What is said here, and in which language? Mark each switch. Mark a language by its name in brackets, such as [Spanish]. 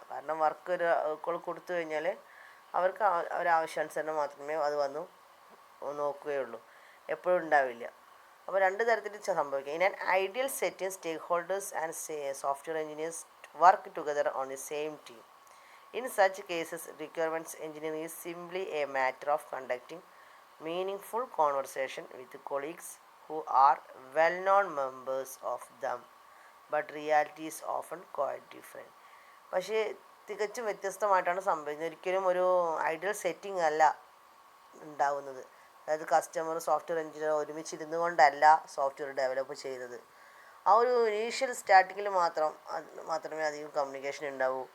[Malayalam] കാരണം വർക്ക് ഒരു കൊടുത്തു കഴിഞ്ഞാൽ അവർക്ക് ഒരാവശ്യാനുസരണം മാത്രമേ അത് വന്നു നോക്കുകയുള്ളൂ, എപ്പോഴും ഉണ്ടാവില്ല. അപ്പോൾ രണ്ട് തരത്തിൽ സംഭവിക്കാം. [English] In an ideal setting, stakeholders and software engineers work together on the same team. In such cases, requirements engineering is simply a matter of conducting meaningful conversation with colleagues who are well-known members of them, but reality is often quite different. [Malayalam] പക്ഷേ തികച്ചും വ്യത്യസ്തമായിട്ടാണ് സംഭവിക്കുന്നത്. ഒരിക്കലും ഒരു ideal setting അല്ല ഉണ്ടാവുന്നത്. അതായത് customer software engineer ഒരുമിച്ചിരുന്നു കൊണ്ടല്ല software develop ചെയ്യുന്നത്. ആ ഒരു ഇനീഷ്യൽ സ്റ്റാർട്ടിങ്ങിൽ മാത്രമേ അധികം കമ്മ്യൂണിക്കേഷൻ ഉണ്ടാവൂ.